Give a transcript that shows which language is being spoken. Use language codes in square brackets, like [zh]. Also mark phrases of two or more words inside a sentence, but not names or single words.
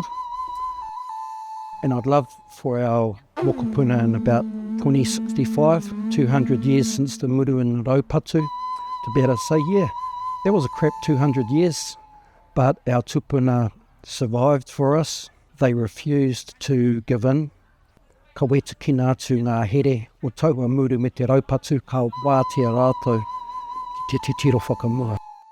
[en] And I'd love for our mokopuna in about 2065, 200 years since the muru and raupatu, to be able to say, yeah, that was a crap 200 years, but our tupuna survived for us. They refused to give in. [mi] Ka weta kina atu ngā here o taua muru me te raupatu, ka wātea rātou ki te tiro whakamua.